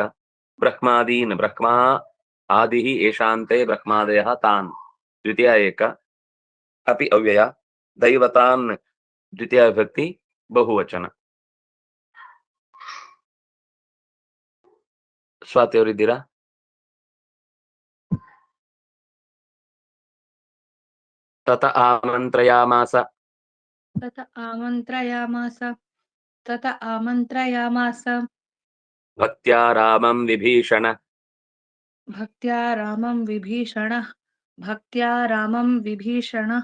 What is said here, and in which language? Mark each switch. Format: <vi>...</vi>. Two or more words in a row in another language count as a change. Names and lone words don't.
<sa>ಬ್ರಹ್ಮಾದೀನ್ ಬ್ರಹ್ಮಾ ಆದಿಃ ಏಷಾಂತೆ ಬ್ರಹ್ಮಾದಯಃ ತಾನ್ ದ್ವಿತೀಯ ಏಕ. ಅಪಿ ಅವ್ಯಯ. ದೈವತಾನ್ ದ್ವಿತೀಯ ವಿಭಕ್ತಿ ಬಹುವಚನ.</sa> <kn>ಸ್ವಾತಿ ಅವರಿದ್ದೀರಾ?</kn> <sa>ತತ ಆಮಂತ್ರಯಾಮಾಸ. तत आमन्त्रयामास तत आमन्त्रयामास ಭಕ್ತ್ಯಾ ರಾಮಂ ವಿಭೀಷಣ. भक्त्या रामं विभीषणः भक्त्या रामं विभीषणः</sa>